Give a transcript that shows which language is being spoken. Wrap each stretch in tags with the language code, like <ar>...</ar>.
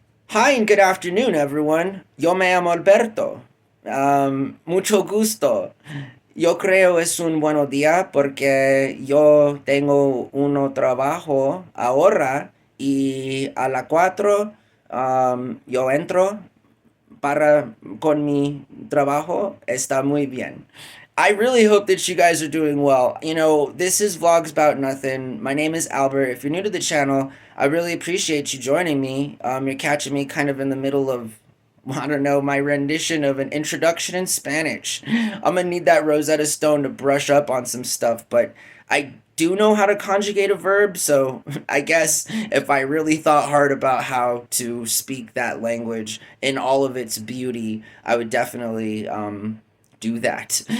<en>Hi and good afternoon, everyone.</en> <es>Yo me llamo Alberto. Mucho gusto. Yo creo es un buen día porque yo tengo un trabajo ahora y a las 4 yo entro para con mi trabajo. Está muy bien.</es> <en>I really hope that you guys are doing well. This is Vlogs About Nothing. My name is Albert. If you're new to the channel, I really appreciate you joining me. You're catching me kind of in the middle of, I don't know, my rendition of an introduction in Spanish. I'm gonna need that Rosetta Stone to brush up on some stuff, but I do know how to conjugate a verb, so I guess if I really thought hard about how to speak that language in all of its beauty, I would definitely do that.</en>